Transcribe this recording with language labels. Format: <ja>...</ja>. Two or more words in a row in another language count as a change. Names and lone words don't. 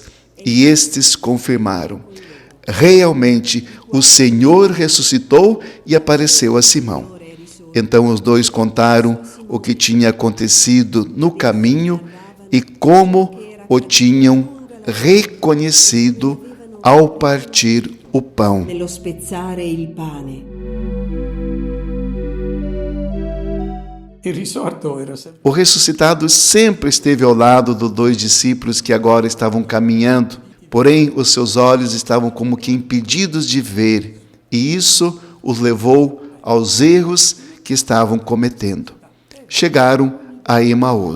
<pt>E estes confirmaram: Realmente, o Senhor ressuscitou e apareceu a Simão. Então os dois contaram o que tinha acontecido no caminho e como o tinham reconhecido ao partir o pão.</pt> <it>nello spezzare il pane. Il risorto era sempre</it> <pt>O ressuscitado sempre esteve ao lado dos dois discípulos que agora estavam caminhando, porém os seus olhos estavam como que impedidos de ver, e isso os levou aos erros que estavam cometendo. Chegaram a Emaús.</pt>